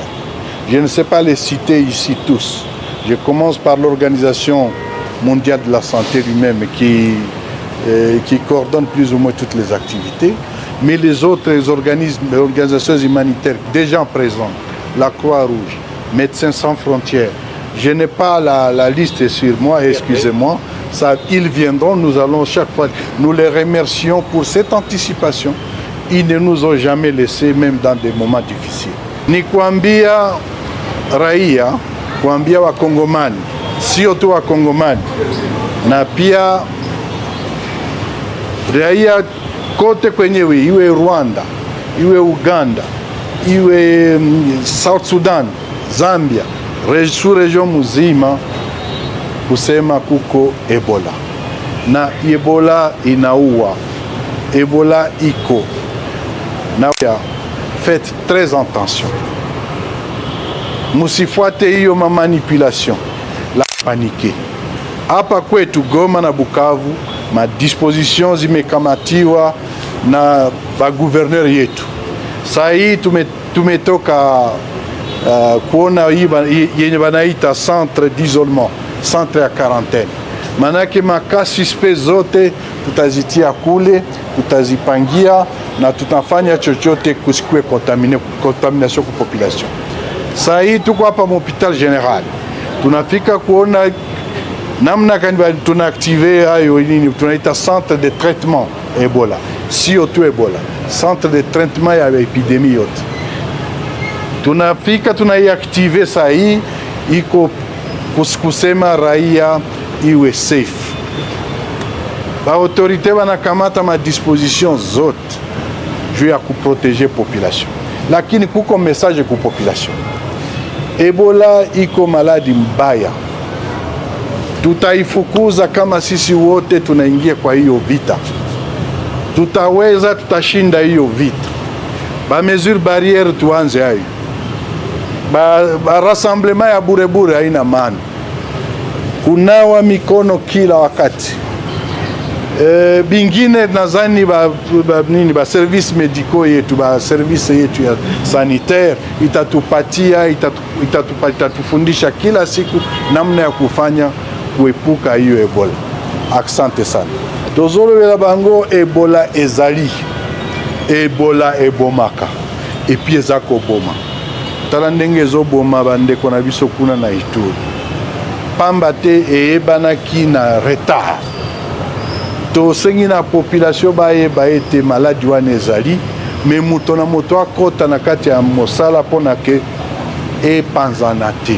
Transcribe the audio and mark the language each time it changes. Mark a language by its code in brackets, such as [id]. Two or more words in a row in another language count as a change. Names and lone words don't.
[fr] Je ne sais pas les citer ici tous. Je commence par l'Organisation mondiale de la santé lui-même qui coordonne plus ou moins toutes les activités, mais les autres organisations humanitaires déjà présentes, la Croix-Rouge, Médecins sans frontières. Je n'ai pas la liste sur moi, excusez-moi. Ils viendront, nous allons chaque fois, nous les remercions pour cette anticipation. Ils ne nous ont jamais laissés, même dans des moments difficiles. [sw] Ni kuambia raia, kuambia Wakongomani, sio tu Wakongomani, na pia raia kote kwenyewe, iwe Rwanda, iwe Uganda, iwe South Sudan, Zambia, sous-region muzima, kusema kuko Ebola. Na Ebola inaua. Ebola iko. [fr] Na faites très attention. [sw] Musifuate hiyo manipulation, [fr] la panique. [sw] Hapa kwetu Goma na Bukavu, madisposition zimekamatiwa na bagouverneur yetu. Saa hii tumetoka kuona yenye banaita [fr] centre d'isolement, [sw] centre ya quarantaine. Manake maka suspect zote tutazitia kule, tutazipangia na tutafanya chochote kusikue contamination kwa population. Saa hii tuko hapa hospital general. Tunafika kuona namna gani tunaactive hayo nini tunaita [fr] centre de traitement [sw] Ebola. Sio tu Ebola, [fr] centre de traitement [sw] ya epidemie yote. Tunafika tunaiactive saa hii iko kusema raia iwe safe. Ba autorité wanakamata ma disposition zote juu ya kuproteger population. Lakini kuko message ku population. Ebola iko maladi mbaya. Tutaifukuza kama sisi wote tunaingia kwa hiyo vita. Tutaweza, tutashinda hiyo vita. Ba [fr] mesure barrière [sw] tuanze hayo. Ba rassemblement ya burebure haina maana. Kunawa mikono kila wakati. Bingine nadhani ba [fr] service médicaux [sw] yetu, ba service yetu ya sanitaire itatufundisha kila siku namna ya kufanya kuepuka hiyo Ebola. Asante sana. [ln] Tozolobela bango Ebola ezali. Ebola ebomaka. Epi ezako boma. Tala ndenge ezoboma bandeko na biso kuna na Ituri. Pamba te eyebanaki na retard. Tosengi na population bayeba ete maladi wana ezali, me moto na moto akota na kati ya mosala mpona ke epanzana te.